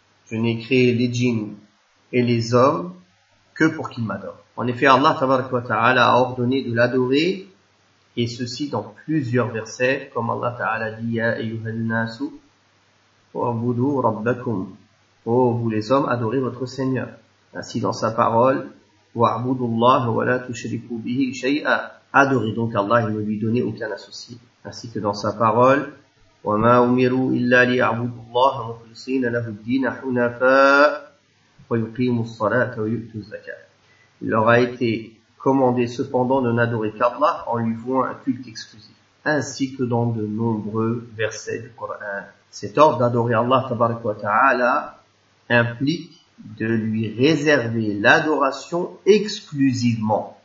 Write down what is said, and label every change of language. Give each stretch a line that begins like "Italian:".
French: Je n'ai créé les djinns et les hommes que pour qu'ils m'adorent. En effet, Allah tabaraka wa ta'ala a ordonné de l'adorer, et ceci dans plusieurs versets, comme Allah ta'ala dit, يَا أَيُّهَا النَّاسُ وَعْبُدُوا رَبَّكُمْ. Ô vous les hommes, adorez votre Seigneur.
Arabic: Ainsi dans sa parole, وَعْبُدُوا اللَّهَ وَلَا تُشْرِكُوا بِهِ شَيْئًا.
French: Adorez donc Allah et ne lui donnez aucun associé.
Arabic: Ainsi que dans sa parole, وَمَا أُمِرُوا إِلَّا لِيَعْبُدُوا اللَّهَ مُخْلِصِينَ لَهُ الدِّينَ حُنَفَاءَ وَيُقِيمُوا الصَّلَاةَ وَيُؤْتُوا الزَّكَاةَ.
French: Il leur a été commandé cependant de n'adorer qu'Allah en lui vouant un culte exclusif. Ainsi que dans de nombreux versets du Coran. Cet ordre d'adorer Allah tabaraka wa ta'ala implique de lui réserver l'adoration exclusivement.